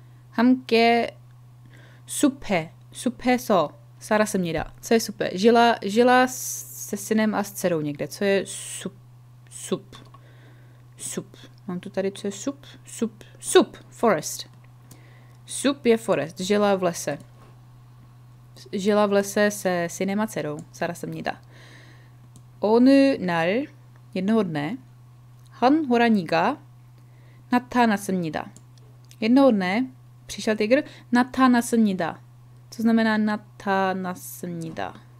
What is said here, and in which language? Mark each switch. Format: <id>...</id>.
<ko>함께 숲에서 살았습니다.</ko> <cs>Co je 숲에? Žila se synem a s dcerou někde. Co je 숲. Mám tu tady, co je 숲. Forest. 숲 je forest. Žila v lese se synem a dcerou. 살았습니다.</cs> <ko>어느 날,</ko> <cs>jednoho dne,</cs> <ko>한 호랑이가 나타났습니다.</ko> <cs>Jednoho dne přišel tygr, 나타났습니다. Co znamená natánassnida?</cs>